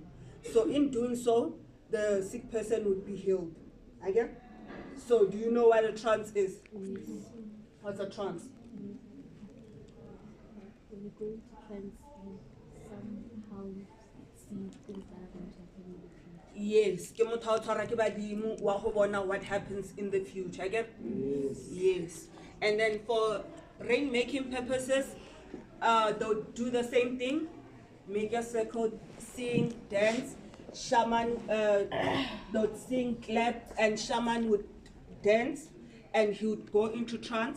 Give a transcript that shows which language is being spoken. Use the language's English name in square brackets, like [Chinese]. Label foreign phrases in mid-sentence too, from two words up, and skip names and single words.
[English] So in doing so, the sick person would be healed. Okay? So do you know what a trance is? What's a trance? When you go into trance, you somehow see things that are going to happen in the future. Yes. [Tswana] Ke motho a tshwara ke badimo wa go bona [English] what happens in the future. I get? Yes. And then for rain-making purposes, they'll do the same thing. Make a circle, sing, dance. Shaman, they'll sing, clap, and shaman would dance, and he would go into trance.